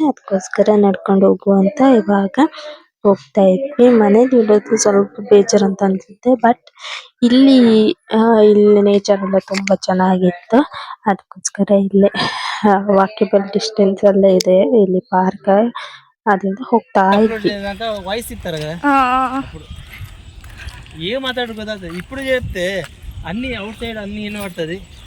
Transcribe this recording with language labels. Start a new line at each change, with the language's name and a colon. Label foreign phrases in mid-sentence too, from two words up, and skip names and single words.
Kannada: ಅದಕ್ಕೋಸ್ಕರ ನಡ್ಕೊಂಡು ಹೋಗುವ ಅಂತ ಇವಾಗ ಹೋಗ್ತಾ ಇದ್ವಿ. ಮನೇಲಿ ಇರೋದು ಸ್ವಲ್ಪ ಬೇಜಾರ್ ಅಂತ ಅನ್ಸುತ್ತೆ. ಬಟ್ ಇಲ್ಲಿ ನೇಚರ್ ಎಲ್ಲ ತುಂಬಾ ಚೆನ್ನಾಗಿತ್ತು. ಅದಕ್ಕೋಸ್ಕರ ಇಲ್ಲೇ
English: walkable distance
Kannada: ಅಲ್ಲೇ ಇದೆ ಇಲ್ಲಿ ಪಾರ್ಕ್. ಅದ್ರಿಂದ ಹೋಗ್ತಾ ఇద్వి.
Telugu: వాయిస్ ఇస్తారు కదా ఏం మాట్లాడు కదా ఇప్పుడు చెప్తే అన్ని
English: out side
Telugu: అన్ని వినబడుతుంది.